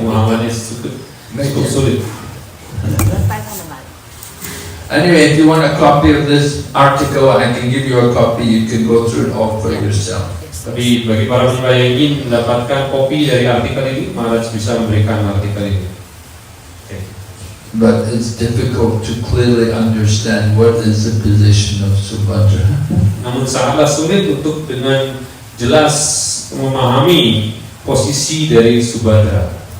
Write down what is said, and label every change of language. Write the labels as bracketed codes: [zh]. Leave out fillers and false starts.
[id] Pemahamannya cukup sulit. [en] Anyway, if you want a copy of this article, I can give you a copy. You can go through it all for yourself. [id] Tapi bagi para penyembah yang ingin mendapatkan kopi dari artikel ini, Maharaj bisa memberikan artikel ini. [en] But it's difficult to clearly understand what is the position of Subhadra. [id] Namun sangatlah sulit untuk dengan jelas memahami posisi dari Subhadra.